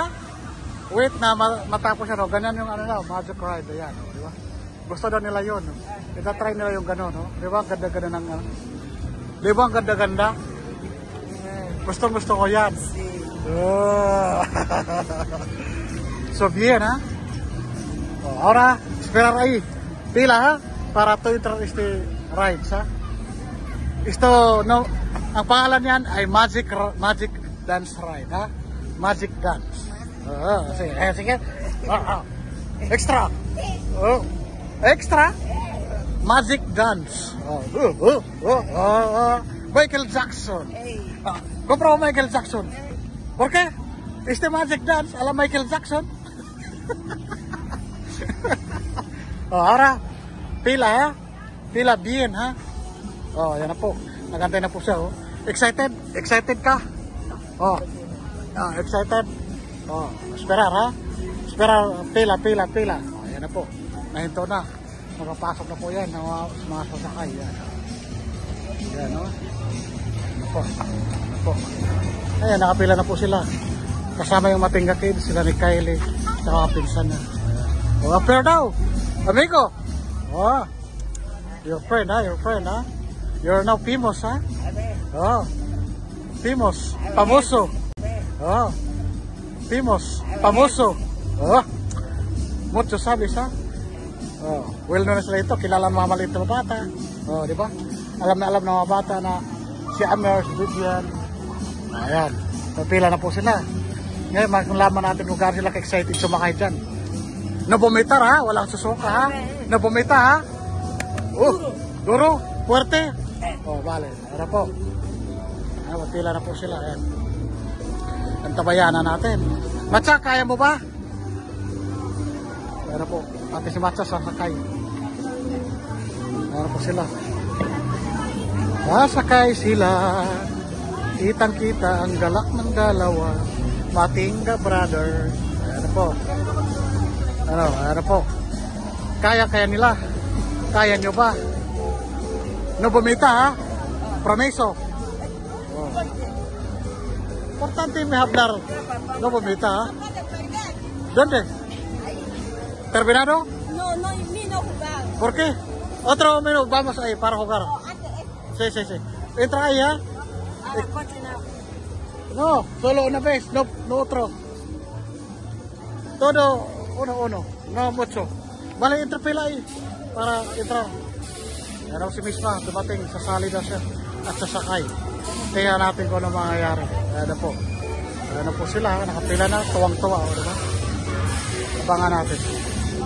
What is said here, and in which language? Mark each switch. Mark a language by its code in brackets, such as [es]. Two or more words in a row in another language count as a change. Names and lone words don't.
[tl] Wait na matapos yan. Ganyan yung ano na, magic ride. Ayan, di ba? Gusto daw nila yun. Itatry nila yung gano'n, no? Di ba? Ganda-ganda ng di ba ang ganda-ganda? Gusto ko yan. Oh. [es] So bien, ha? Oh, ahora, esperar ahí. Pila, ha? Para to entrar este rides, [tl] ha? Ito, no, ang pangalan niyan ay Magic Dance Ride, ha? Magic Dance. Sige. Extra. Extra. Magic Dance. Michael Jackson. [es] Compra Michael Jackson. ¿Por qué? Este Magic Dance ala Michael Jackson. Ahora, pila ha? Pila bien ha? [tl] Oh, yan na po. Nagantay na po siya. Oh. Excited? Excited ka? Oh. Excited? [es] Oh, esperar ha? Esperar, [tl] pila. Oh, yan na po. Nahinto na. Nakapasok na po yan ng mga sasakay. Yan. Yan, no? Ano po. Ayan, nakapila na po sila. Kasama yung Matinga Kids, sila ni Kylie, saka kapinsan na. Oh, appear daw. Amigo. Oh. [en] Your friend, ha? You're now famous, ha? Oh. Famous. Famoso. Oh. Famous. [es] Famoso. Oh. Mucho sabes, ha? Oh. [tl] Well known na sila ito. Kilala ng mga maliit na bata. Oh, di ba? Alam na mga bata na si Amer, si Vivian. Ayan. Pila na po sila. Ngayon, makikulaman natin kung gaano sila ka-excited sumakay dyan. Nabumitar, ha? Walang susuka, ha? Nabumita, ha? [es] Duro. Fuerte. Oh, vale. [tl] Ano po? Pila na po sila. Ayan. Antabayanan natin. Matcha, kaya mo ba? Ano po? Pati si Matcha sasakay. Ano po sila? Sasakay sila. Kitang-kita ang galak ng dalawa. Matinga brother. Ano po? Ano po? Kaya nila? Kaya nyo ba? [es] No bumita, ha? Promeso. Oh. Importante may hablar. No bumita, ha? ¿Dónde? ¿Terminado? No, vino a jugar. ¿Por qué? Otro minuto, vamos ahí para jugar. Sí. Entra ahí, ¿ha? No, solo una vez, no otro. Todo uno, no mucho. Vale, entra pila ahí para entrar. [tl] Yan si Misma, dumating, sasali na siya at sasakay. Tingnan natin kung ano mangyayari. Ano po. Ano po sila, nakapila na, tuwang-tuwa. Diba? Abangan natin.